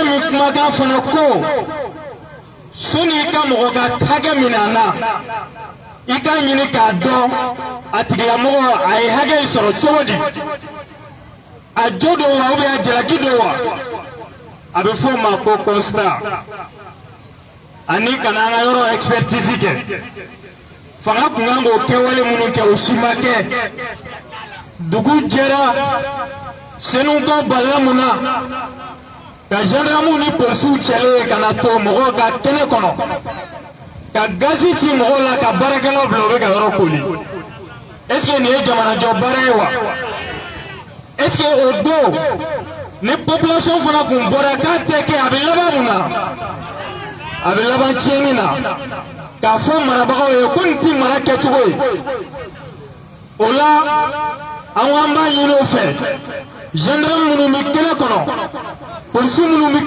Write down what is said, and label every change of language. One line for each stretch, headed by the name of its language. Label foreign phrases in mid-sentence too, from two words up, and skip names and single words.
Bambara: min kumakan fana ko sani i ka mɔgɔ ka hakɛ minɛ a la i k'a ɲini k'a dɔn a tigilamɔgɔ a ye hakɛ in sɔrɔ cogo di a jo don wa a jalaki don wa a bɛ fɔ o ma ko constat ani kana an ka yɔrɔ expertise kɛ fanga kun kan k'o kɛwale minnu kɛ o si ma kɛ dugu jɛra senutɔ balila mun na ka gendarme ni polisiw cɛlen ka na to mɔgɔw ka kɛnɛ kɔnɔ ka gazi ci mɔgɔw la ka baarakɛlaw bila u bɛ ka yɔrɔ koli
French: est ce que
Bambara: nin ye jamanajɔ baara ye wa
French: est ce que
Bambara: o don ni population fana kun bɔra k'a tɛ kɛ a bɛ laban mun na a bɛ laban tiɲɛni na k'a fɔ marabagaw ye ko nin ti mara kɛcogo ye o la an ko an b'a ɲini o fɛ gendarme minnu bɛ kɛnɛ kɔnɔ polisi minnu bɛ